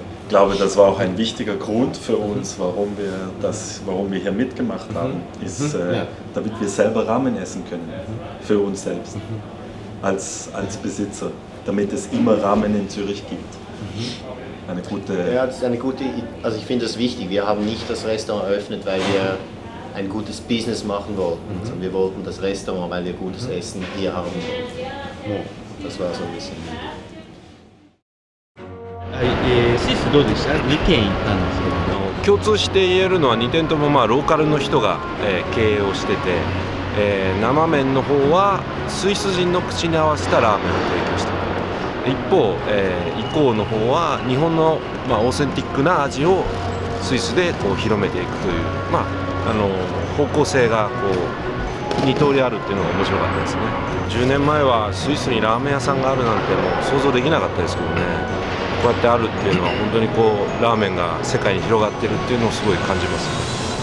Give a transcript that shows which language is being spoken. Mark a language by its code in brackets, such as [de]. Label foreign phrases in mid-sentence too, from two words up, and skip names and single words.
[de] Ich glaube, das war auch ein wichtiger Grund für uns, warum wir hier mitgemacht haben, ist, damit wir selber Ramen essen können, für uns selbst, als Besitzer, damit es immer Ramen in Zürich gibt. Eine gute... Ja, das ist eine gute, also ich finde das wichtig. Wir haben nicht das Restaurant eröffnet, weil wir ein gutes Business machen wollten, sondern wir wollten das Restaurant, weil wir gutes Essen hier haben wollten. Das war so ein bisschen. [ja] スイスどうでした？2軒行ったんですけど、共通して言えるのは2店ともローカルの人が、経営をしてて、生麺の方はスイス人の口に合わせたラーメンを提供している。一方、イコーの方は日本の、オーセンティックな味をスイスでこう広めていくという、方向性がこう2通りあるっていうのが面白かったですね。10年前はスイスにラーメン屋さんがあるなんてもう想像できなかったですけどね、こうやってあるっていうのは本当にこうラーメンが世界に広がってるっていうのをすごい感じます。